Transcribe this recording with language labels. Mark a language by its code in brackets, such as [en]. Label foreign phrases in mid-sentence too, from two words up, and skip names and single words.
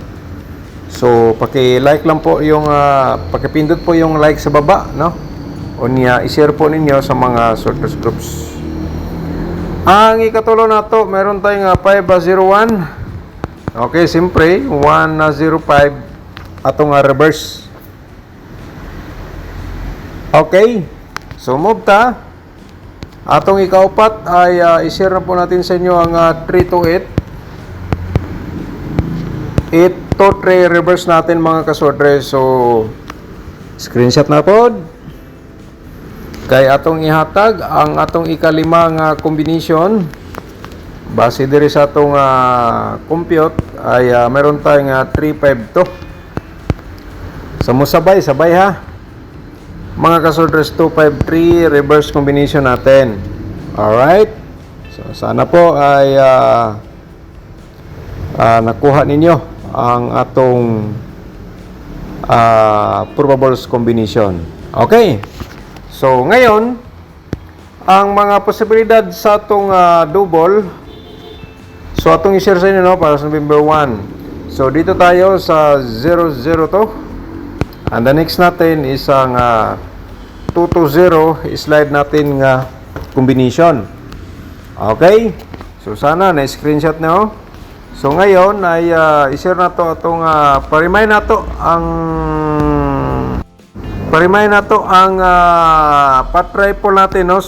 [tl] So paki-like lang po yung paki-pindot po yung like sa baba no. [ceb] O niya i-share po ninyo sa mga [en] sorters groups. [tl] Ang ikatulo na to, meron tayong 501 Okay, siyempre 105 atong reverse. [ceb] Okay. So move ta. [tl] Atong ikaupat ay i-share na po natin sa inyo ang 328. 8 to 3 reverse natin mga kasodre. So screenshot na po. [ceb] Kay atong ihatag ang atong ikalima nga combination. [tl] Base diri sa atong compute ay meron tayong 352. [ceb] So mo sabay ha. [tl] Mga kasodres, 253 reverse combination natin. [en] Alright. [tl] So sana po ay nakuha ninyo ang atong [en] probables combination. Okay. [tl] So ngayon, ang mga posibilidad sa atong double, so [ceb] atong i-share sa inyo [tl] no, para sa November 1. So dito tayo sa 002. [en] And the next [tl] natin is ang 220, slide natin nga combination. [en] Okay? [tl] So sana na-screenshot nyo. So ngayon ay i-share na to atong pa-remind na to ang pa-triple natin no.